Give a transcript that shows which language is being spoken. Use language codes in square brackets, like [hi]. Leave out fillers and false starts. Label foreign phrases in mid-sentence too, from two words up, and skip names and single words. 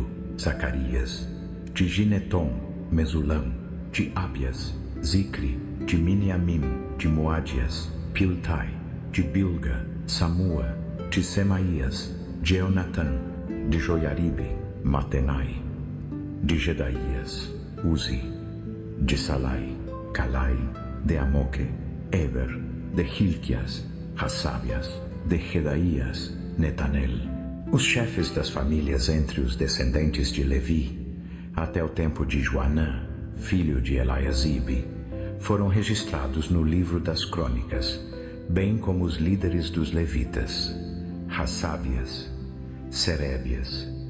[pt] Zacarias, de Gineton, Mesulão, de Abias, Zicri, de Miniamim, de Moadias, Piltai, de Bilga, Samua, de Semaías, de Eunatan, de Joiaribe, Matenai, de Gedaías, Uzi, de Salai, Calai, de Amoque, Eber, de Hilquias, Hassabias, de Gedaías, Netanel. Os chefes das famílias entre os descendentes de Levi, até o tempo de Joanã, filho de Eliasibe, foram registrados no livro das crônicas, bem como os líderes dos levitas, Hassabias, Serebias,